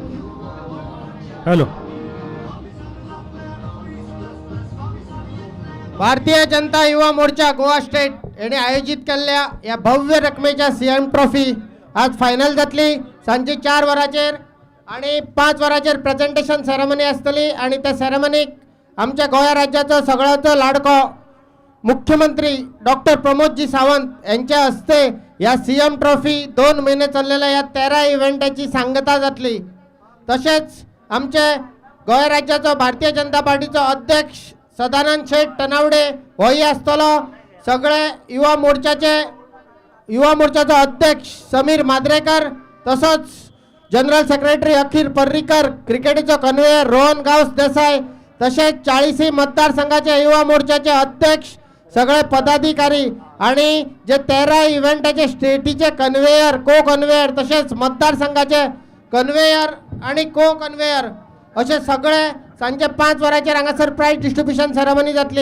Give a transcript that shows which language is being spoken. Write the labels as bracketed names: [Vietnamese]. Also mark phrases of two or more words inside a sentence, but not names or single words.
[Konkani] हॅलो भारतीय जनता युवा मोर्चा गोवा स्टेट यांनी आयोजित केलेल्या या भव्य रकमेच्या सीएम ट्रॉफी आज फायनल जातली सांजे 4 वरांचेर आणि 5 वरांचेर [English] presentation ceremony [Konkani] आसतली आणि त्या सेरेमनीक आमच्या गोंय राज्याचो सगळ्याचो लाडको मुख्यमंत्री डॉक्टर प्रमोदजी सावंत यांच्या हस्ते या सीएम ट्रॉफी 2 महिने चाललेल्या या 13 इव्हेंटाची सांगता जातली। तसेच आमचे गोंय राज्याचो भारतीय जनता पार्टीचो अध्यक्ष सदानंद शेठ टनावडे होई आसतलो। सगळे युवा मोर्चाचे अध्यक्ष समीर माद्रेकर तसोच [English] general secretary [Konkani] अखिल पर्रीकर, क्रिकेटीचो कन्वेयर रोहन गावस देसाई तसेच 40 मतदारसंघाचे युवा मोर्चाचे अध्यक्ष सगळे पदाधिकारी आणि जे 13 इव्हेंटाचे स्टेटीचे [English] convener co convener [Konkani] तसेच मतदारसंघाचे कन्वेयर आणि [English] co convener [Konkani] असे सगळे सांजे 5 वरांचेर हांगासर [English] prize distribution ceremony [Konkani] जातली।